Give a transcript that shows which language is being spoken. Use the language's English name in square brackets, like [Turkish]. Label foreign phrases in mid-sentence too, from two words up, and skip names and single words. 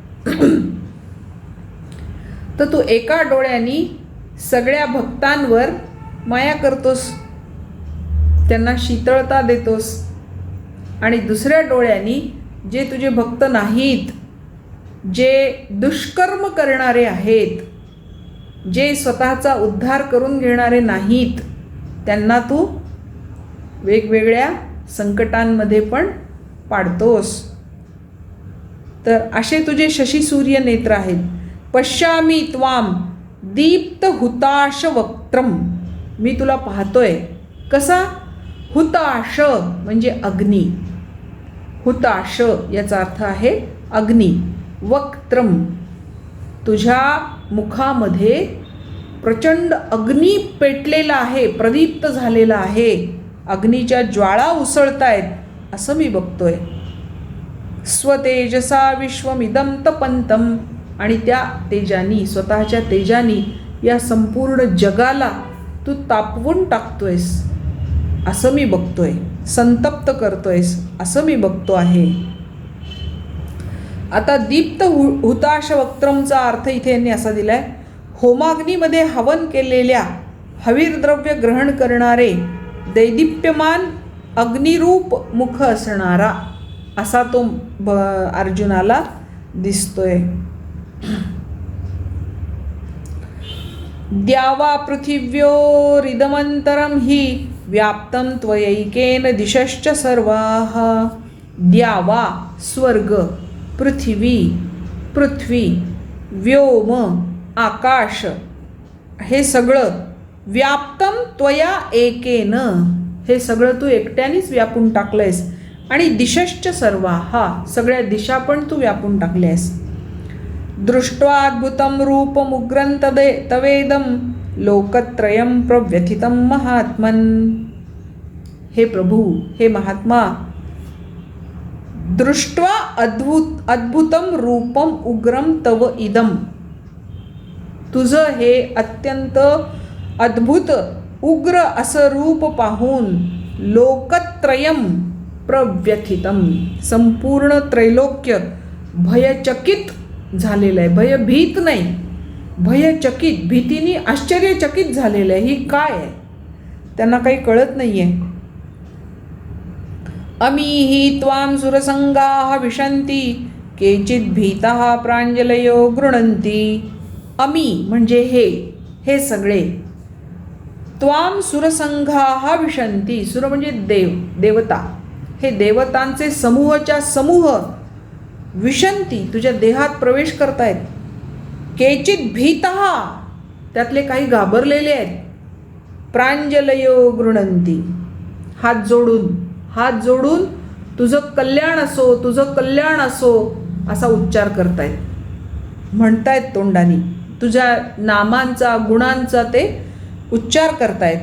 [Marathi] तर तू एका डोळ्यांनी सगळ्या भक्तांवर माया करतोस, त्यांना शीतळता देतोस, आणि दुसऱ्या डोळ्यांनी जे तुझे भक्त नाहीत, जे दुष्कर्म करणारे आहेत, जे स्वतःचा उद्धार करून घेणारे नाहीत, त्यांना तू वेगवेगळ्या संकटांमध्ये पण पाडतोस. तर असे तुझे शशी सूर्य नेत्र आहेत. [Sanskrit] पश्यामी त्वाम दीप्त हुताश वक्त्रम, [Marathi] मी तुला पाहतोय. कसा? हुताश म्हणजे अग्नी, हुताश याचा अर्थ आहे अग्नी. वक्त्रम, तुझ्या मुखामध्ये प्रचंड अग्नी पेटलेला आहे, प्रदीप्त झालेला आहे, अग्नीच्या ज्वाळा उसळतायत असं मी बघतोय. [Sanskrit] स्वतेजसा विश्वमिदं तपंतम, [Marathi] आणि त्या तेजानी, स्वतःच्या तेजानी या संपूर्ण जगाला तू तापवून टाकतोयस असं मी बघतोय, संतप्त करतोयस असं मी बघतो आहे. आता [Sanskrit] दीप्त हुताश वक्त्रमचा [Marathi] अर्थ इथे यांनी असा दिलाय, होमाग्नीमध्ये हवन केलेल्या हवीरद्रव्य ग्रहण करणारे दैदिप्यमान अग्निरूप मुख असणारा असा तो अर्जुनाला दिसतोय. [Sanskrit] द्यावा पृथिव्योरिदमंतरम हि व्याप्तं त्वयैकेन दिशश्च सर्वाः. [Marathi] द्यावा स्वर्ग, पृथ्वी पृथ्वी, व्योम आकाश, हे सगळं [Sanskrit] व्याप्तं त्वया एकेन, [Marathi] हे सगळं तू एकट्यानेच व्यापून टाकलंयस. [Sanskrit] आणि दिशश्च सर्वाः, [Marathi] सगळ्या दिशा पण तू व्यापून टाकल्यास. [Sanskrit] दृष्ट्वा अद्भुतं रूपमुग्रं तवेदं लोकत्रयं प्रव्यथितं महात्मन्. [Marathi] हे प्रभू, हे महात्मा, [Sanskrit] दृष्ट्वा अद्भुतं रूपम उग्रम तव इदम, [Marathi] तुझं हे अत्यंत अद्भुत उग्र असं रूप पाहून [Sanskrit] लोकत्रयं प्रव्यथितं, [Marathi] संपूर्ण त्रैलोक्य भयचकित झालेलं आहे. भयभीत नाही, भयचकित, भीतीने आश्चर्यचकित झालेलं आहे. ही काय आहे त्यांना काही कळत नाही आहे. [Sanskrit] अमीहि त्वां सुरसंगाः विशन्ति केचित् भीताः प्राञ्जलयो गृणन्ति. [Marathi] अमी म्हणजे हे सगळे. [Sanskrit] त्वां सुरसंघाः विशन्ति, [Marathi] सुर म्हणजे देव, देवता. हे देवतांचे समूहच्या समूह विशन्ति, तुझ्या देहात प्रवेश करतायत. [Sanskrit] केचित् भीताः, [Marathi] त्यातले काही घाबरलेले आहेत. [Sanskrit] प्राञ्जलयो गृणन्ति, [Marathi] हात जोडून तुझं कल्याण असो, तुझं कल्याण असो असा उच्चार करतायत, म्हणतायत तोंडानी. तुझ्या नामांचा गुणांचा ते उच्चार करतायत.